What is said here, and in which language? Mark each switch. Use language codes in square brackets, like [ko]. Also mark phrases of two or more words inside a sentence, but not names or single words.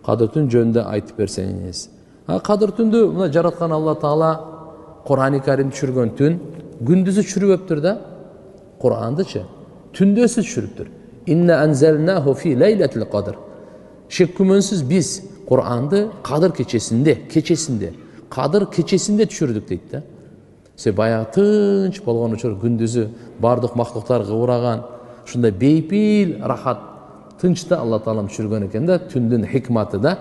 [ky] Кадыр түн жөнүндө айтып берсеңиз. Кадыр түндү мына жараткан Алла Таала Кур'ан-ы Карим түшүргөн түн күндүзү түшүрүптүр да. Кур'андычы түндөсү түшүрүптүр. [ar] إنا أنزلناه في ليلة القدر. [ky] Шек күмөнсүз биз Кур'анды Кадыр кечесинде түшүрдүк дейт да. Баягы тынч болгон учур күндүзү бардык мактуктар кыбыраган, ушундай бейпил, рахат, тынчта Алла Таалам түшүргөн экен да, түндүн хикматы да.